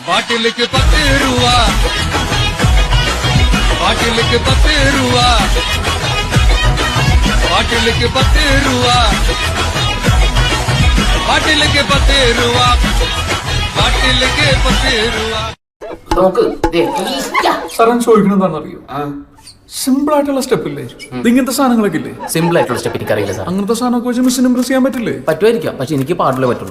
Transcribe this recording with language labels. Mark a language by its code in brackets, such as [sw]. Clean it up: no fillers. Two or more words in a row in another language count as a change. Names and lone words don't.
[ta] பாட்டிலுக்கு 10 ரூபா, பாட்டிலுக்கு 10 ரூபா, பாட்டிலுக்கு 10 ரூபா, பாட்டிலுக்கு 10 ரூபா, பாட்டிலுக்கு 10 ரூபா. [ml] നോക്ക് സാറൻ ചോദിക്കുന്നത് എന്താണെന്നറിയോ? സിമ്പിൾ ആയിട്ടുള്ള സ്റ്റെപ്പ് ഇല്ലേ? ഇങ്ങനത്തെ സാധനങ്ങളൊക്കെ ഇല്ലേ? സിമ്പിൾ ആയിട്ടുള്ള സ്റ്റെപ്പ് എനിക്കറിയില്ല സാർ. അങ്ങനത്തെ സാധനമൊക്കെ വെച്ച് മിസ്സിന് ഇംപ്രസ് ചെയ്യാൻ പറ്റില്ലേ? പറ്റുമായിരിക്കാം, പക്ഷെ എനിക്ക് പാടില്ലേ പറ്റുള്ളൂ.